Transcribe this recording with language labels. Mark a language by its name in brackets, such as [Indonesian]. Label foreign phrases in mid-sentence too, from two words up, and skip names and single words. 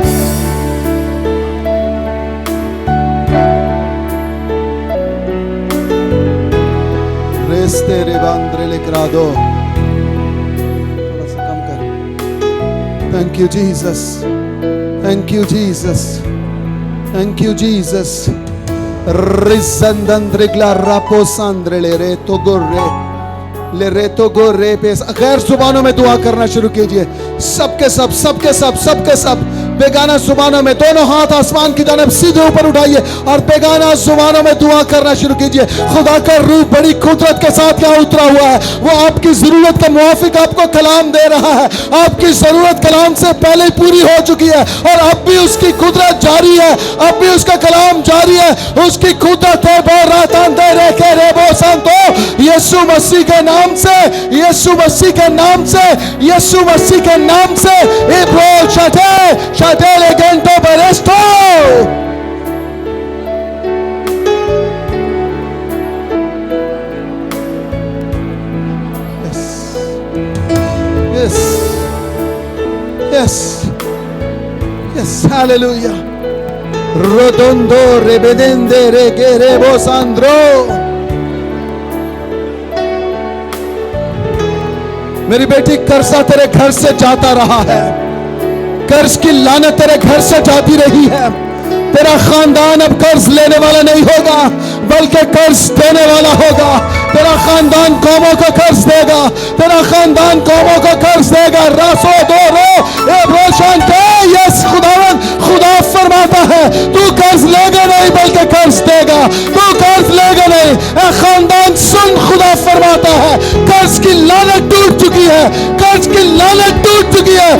[English] ریستے ریباندرے لکرادو. Thank you, Jesus. Thank you, Jesus. Thank you, Jesus. Rizandandrigla raposandre le reto gorre. Le reto gorre pes. [Urdu] غیر زبانوں میں دعا کرنا شروع کیجئے. سب کے سب، سب کے سب، سب کے سب بیگانہ زبانوں میں دونوں ہاتھ آسمان کی جانب سیدھے اوپر اٹھائیے اور بیگانہ زبانوں میں دعا کرنا شروع کیجئے. خدا کا روح بڑی قدرت کے ساتھ یہاں اترا ہوا ہے. وہ آپ کی ضرورت کے موافق آپ کو کلام دے رہا ہے. آپ کی ضرورت کلام سے پہلے پوری ہو چکی ہے اور اب بھی اس کی قدرت جاری ہے، اب بھی اس کا کلام جاری ہے. اس کی قدرت ہے بوراتان دے رے کے ریبو سانتو. یسوع مسیح کے نام سے، یسوع مسیح کے نام سے، یسوع مسیح کے نام سے. ایبرو شاٹے شاٹے لیگنٹو برسٹو. [English] Yes, yes, yes, hallelujah. Rodondo rebedende regerebo sandro. [Urdu] میری بیٹی قرضہ تیرے گھر سے جاتا رہا ہے، قرض کی لعنت تیرے گھر سے جاتی رہی ہے. تیرا خاندان اب قرض لینے والا نہیں ہوگا بلکہ قرض دینے والا ہوگا. تیرا خاندان قوموں کو قرض دے گا، تیرا خاندان قوموں کو قرض دے گا. रासो दो रो ए रोशन के यस خداوند، خدا فرماتا ہے تو قرض لے گا نہیں بلکہ قرض دے گا، تو قرض لے گا نہیں. اے خاندان سن، خدا فرماتا ہے قرض کی لعنت ٹوٹ چکی ہے، قرض کی لعنت ٹوٹ چکی ہے.